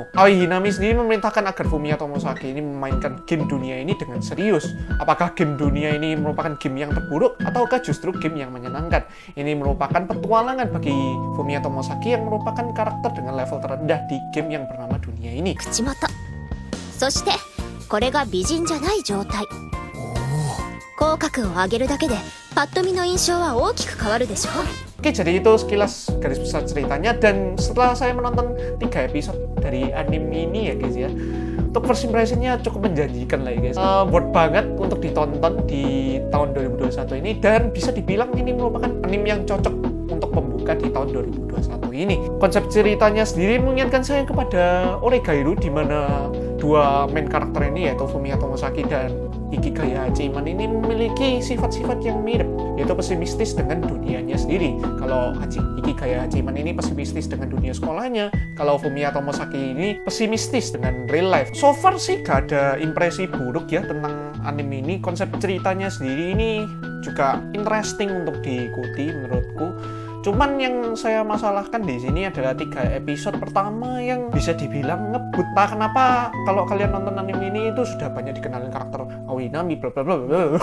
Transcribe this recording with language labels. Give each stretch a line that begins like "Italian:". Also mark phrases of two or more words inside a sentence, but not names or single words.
Indonesian: Aoi Hinami sendiri memerintahkan agar Fumiya Tomosaki ini memainkan game dunia ini dengan serius. Apakah game dunia ini merupakan game yang terburuk ataukah justru game yang menyenangkan? Ini merupakan petualangan bagi Fumiya Tomosaki yang merupakan karakter dengan level terendah di game yang bernama dunia ini.
Japanese: 口元。そしてこれが美人じゃない状態。口角を上げるだけでパッと見の印象は大きく変わるでしょ。
Indonesian: Oke, jadi itu sekilas garis besar ceritanya, dan setelah saya menonton 3 episode dari anime ini ya guys ya, untuk
English: first impressionnya
Indonesian: cukup menjanjikan lah ya guys. Worth banget untuk ditonton di tahun 2021 ini, dan bisa dibilang ini merupakan anime yang cocok untuk pembuka di tahun 2021 ini. Konsep ceritanya sendiri mengingatkan saya kepada Oregairu, di mana dua main karakter ini yaitu Fumiya Tomosaki dan Hikigaya Hachiman ini memiliki sifat-sifat yang mirip, yaitu pesimistis dengan dunianya sendiri. Kalau Hikigaya Hachiman ini pesimistis dengan dunia sekolahnya, kalau Fumiya Tomosaki ini pesimistis dengan
English: real life. So far
Indonesian: sih gak ada impresi buruk ya tentang anime ini. Konsep ceritanya sendiri ini juga interesting untuk diikuti menurutku. Cuman yang saya masalahkan di sini adalah 3 episode pertama yang bisa dibilang ngebut. Nah, kenapa kalau kalian nonton anime ini itu sudah banyak dikenalin karakter Aoi Hinami bla bla bla bla.